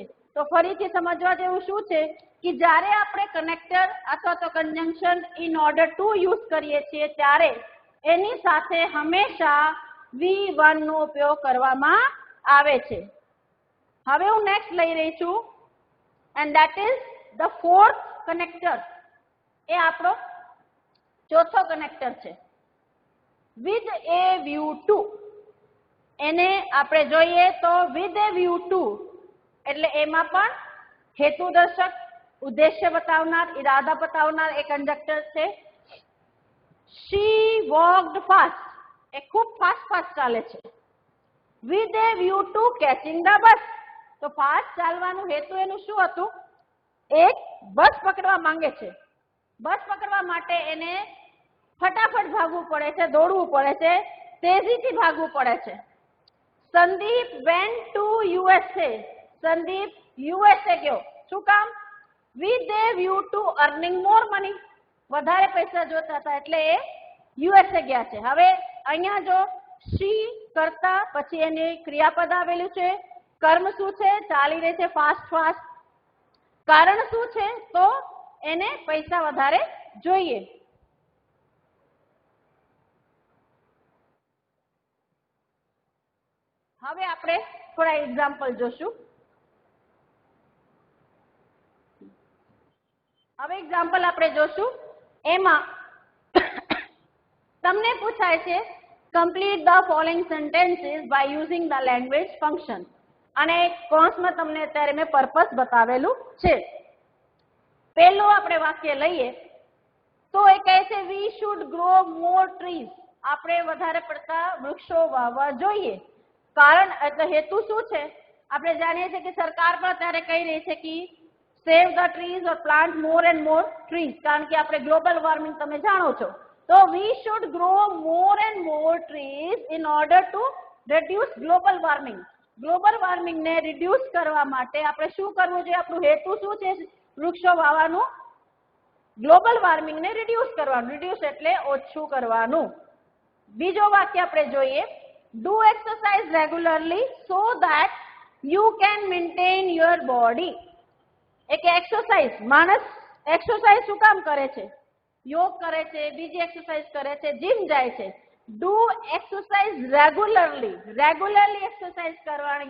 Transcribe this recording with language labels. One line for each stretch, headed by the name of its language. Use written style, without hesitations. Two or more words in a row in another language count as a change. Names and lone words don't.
Gujarati: તો ફરીથી સમજવા જેવું શું છે કે જ્યારે આપણે કનેક્ટર અથવા તો કન્જંક્શન
English: in order to use
Gujarati: કરીએ છીએ ત્યારે એની સાથે હંમેશા V1 નો ઉપયોગ કરવામાં આવે છે. હવે હું નેક્સ્ટ લઈ રહી છું
English: and that is the fourth connector.
Gujarati: એ આપણો ચોથો કનેક્ટર છે
English: with a view to.
Gujarati: એને આપણે જોઈએ તો
English: with a view to
Gujarati: એટલે એમાં પણ હેતુદર્શક, ઉદ્દેશ્ય બતાવનાર, ઈરાદા બતાવનાર એક કંડક્ટર છે.
English: she walked fast.
Gujarati: એ ખૂબ ફાસ્ટ ચાલે છે.
English: with a view to catching the bus.
Gujarati: તો ફાસ્ટ ચાલવાનું હેતુ એનું શું હતું? એક બસ પકડવા માંગે છે. બસ પકડવા માટે એને ફટાફટ ભાગવું પડે છે, દોડવું પડે છે, તેજીથી ભાગવું પડે છે.
English: સંદીપ went to USA.
Gujarati: સંદીપ USA ગયો. શું કામ?
English: with a view to earning more money.
Gujarati: વધારે પૈસા જોતા હતા એટલે એ USA ગયા છે. હવે અહીંયા જો she કરતા પછી એની ક્રિયાપદ આવેલું છે. કર્મ શું છે? ચાલી રહી છે ફાસ્ટ. કારણ શું છે? તો એને પૈસા વધારે જોઈએ. હવે આપણે થોડા એક્ઝામ્પલ જોશું. એમાં તમને પૂછાય છે
English: complete the following sentences by using the language function.
Gujarati: અને કૌંસમાં તમને અત્યારે મેં પર્પસ બતાવેલું છે. પહેલું આપણે વાક્ય લઈએ તો એ કહે છે
English: we should grow more trees.
Gujarati: આપણે વધારે પડતા વૃક્ષો વાવવા જોઈએ. કારણ એટલે હેતુ શું છે? આપણે જાણીએ છીએ કે સરકાર પણ અત્યારે કહી રહી છે કે
English: save the trees or plant more and more trees.
Gujarati: કારણ કે આપણે
English: global warming
Gujarati: તમે જાણો છો.
English: તો we should grow more and more trees in order to reduce global warming. global warming
Gujarati: ને રિડ્યુસ કરવા માટે આપણે શું કરવું જોઈએ? આપણું હેતુ શું છે? વૃક્ષો વાવવાનું.
English: global warming
Gujarati: ને રિડ્યુસ કરવાનું. રિડ્યુસ એટલે ઓછું કરવાનું. બીજો વાક્ય આપણે જોઈએ
English: do exercise regularly so that you can maintain your body.
Gujarati: એક એક્સરસાઇઝ, માણસ એક્સરસાઇઝ શું કામ કરે છે? યોગ કરે છે, બીજી એક્સરસાઇઝ કરે છે, જીમ જાય છે.
English: do exercise regularly exercise કરવાની.